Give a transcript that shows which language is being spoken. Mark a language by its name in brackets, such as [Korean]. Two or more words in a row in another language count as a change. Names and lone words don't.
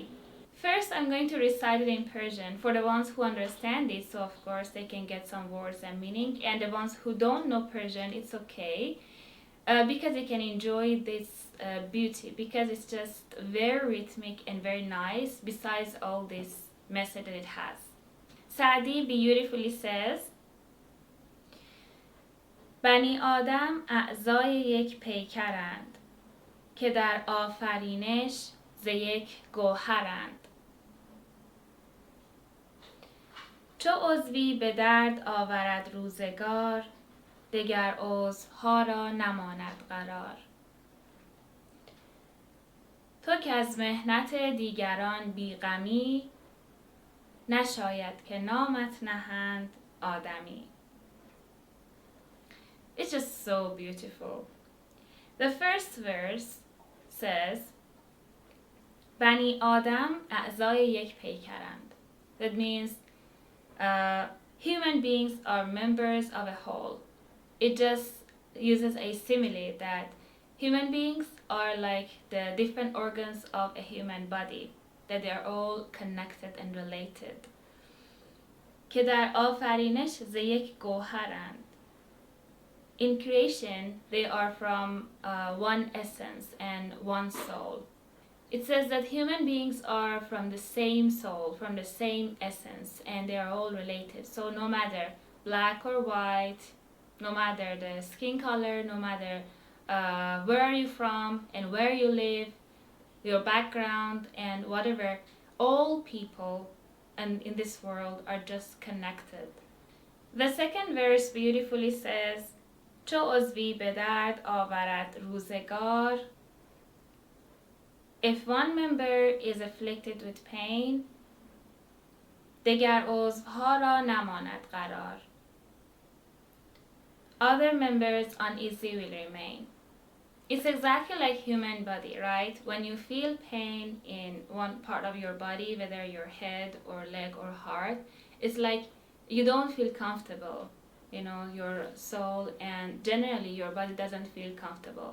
[English] First, I'm going to recite it in Persian for the ones who understand it, so of course they can get some words and meaning, and the ones who don't know Persian, it's okay, because they can enjoy this beauty, because it's just very rhythmic and very nice, besides all this message that it has. Saadi beautifully says, [Persian] بنی آدم اعضای یک پیکرند که در آفرینش ز یک گوهرند. چو عضوی به درد آورد روزگار دگر عضوها را نماند قرار. تو که از محنت دیگران بیغمی نشاید که نامت نهند آدمی. [English] It's just so beautiful. The first verse says, [Persian] بنی آدم اعضای یک پیکرند. [English] That means human beings are members of a whole. It just uses a simile that human beings are like the different organs of a human body, that they are all connected and related. [Persian] که در آفرینش ز یک گوهرند. [English] In creation, they are from one essence and one soul. It says that human beings are from the same soul, from the same essence, and they are all related. So no matter black or white, no matter the skin color, no matter where are you from and where you live, your background and whatever, all people and in this world are just connected. The second verse beautifully says, [Persian] چو عضوی به درد آورد روزگار. [English] If one member is afflicted with pain, [Persian] دگر عضوها را نماند قرار. [English] Other members uneasy will remain. It's exactly like human body, right? When you feel pain in one part of your body, whether your head or leg or heart, it's like you don't feel comfortable, your soul, and generally your body doesn't feel comfortable.